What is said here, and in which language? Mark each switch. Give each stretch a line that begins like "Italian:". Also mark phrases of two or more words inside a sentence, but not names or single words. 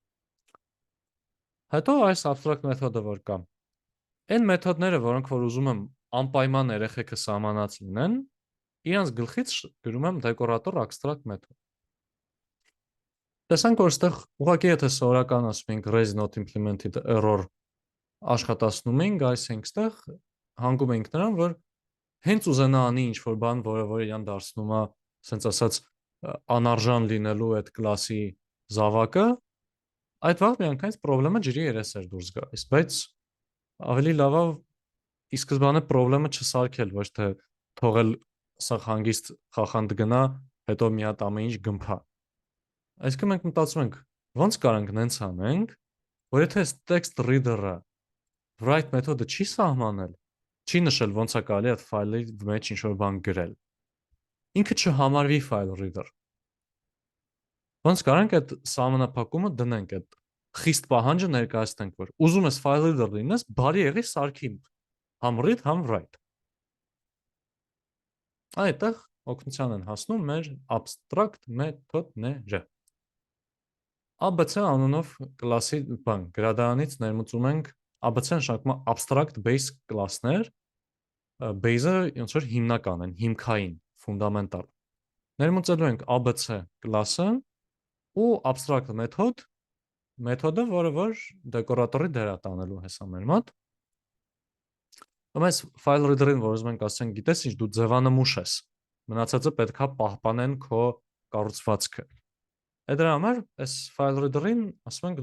Armenian: Հետո այս abstract մեթոդը որ կա, այն մեթոդները, որոնք որ ուզում եմ անպայման երեխեքը սահմանած լինեն, իրանց գլխից գրում եմ
English: decorator abstract
Armenian: մեթոդ։ Տեսանք, որ այստեղ ուղղակի եթե սովորական ասում ենք
English: res not implemented error
Armenian: աշխատացնում ենք, այսինքն այստեղ հանգում ենք նրան, որ հենց ուզենա անի ինչ-որ բան, որը իրան դարձնում է, ասենց ասած, անարժան լինելու այդ կլասի զավակը, այդ վաղ միանգամից խնդրեմը ջրի երեսեր դուրս գալիս, բայց ավելի լավ է ի սկզբանե խնդրեմը չսարքել, ոչ թե թողել սա հանգիստ խախանդ գնա, հետո մի հատ ամեն ինչ գմփա։ Այսինքն մենք մտածում ենք, ոնց կարանք նենց անենք, որ եթե
English: text reader-ը
Armenian: write մեթոդը չի սահմանել, չի նշել ոնց է կարելի այդ ֆայլի մեջ ինչ-որ բան գրել։ Ինքը չհամարվի
English: file reader։
Armenian: Ոնց կարանք այդ սահմանափակումը դնենք, այդ խիստ պահանջը ներկայացնենք, որ ուզում ես
English: file reader
Armenian: լինես, բարի եղի սարքի համ read, համ write։ Այդտեղ օգնության են հասնում մեր abstract մեթոդները։ ABC անունով կլասի բան, գրադարանից ներմուծում ենք ABC նշանակում է
English: abstract base class-ներ,
Armenian: base-ը ոնց որ հիմնական են, հիմքային, ֆունդամենտալ։ Ներմուծելու ենք ABC class-ը ու abstract մեթոդը, որը որ decorator-ի դեր է տանելու հեսա մեր մոտ։ Այս
English: file reader-ին,
Armenian: որ ուզում ենք ասենք, գիտես ինչ, դու ձևանմուշ ես։ Մնացածը պետքա պահպանեն քո կառուցվածքը։ Այդ դրա համար այս
English: file reader-ին
Armenian: ասում ենք